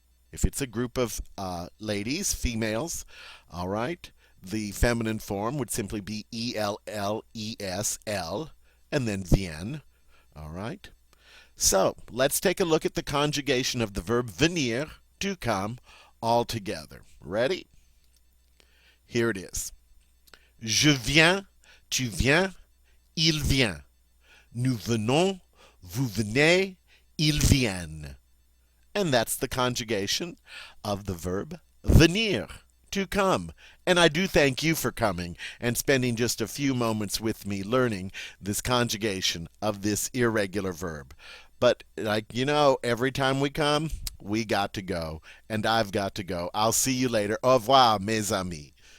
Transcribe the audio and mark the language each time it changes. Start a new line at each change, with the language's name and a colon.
English: If it's a group of ladies, females, all right, the feminine form would simply be ELLESL and then viennent. All right. So let's take a look at the conjugation of the verb venir, to come, all together. Ready? Here it is.
French: Je viens, tu viens, il vient. Nous venons, vous venez, ils viennent.
English: And that's the conjugation of the verb venir, to come. And I do thank you for coming and spending just a few moments with me learning this conjugation of this irregular verb. But every time we come, we got to go. And I've got to go. I'll see you later.
French: Au revoir, mes amis.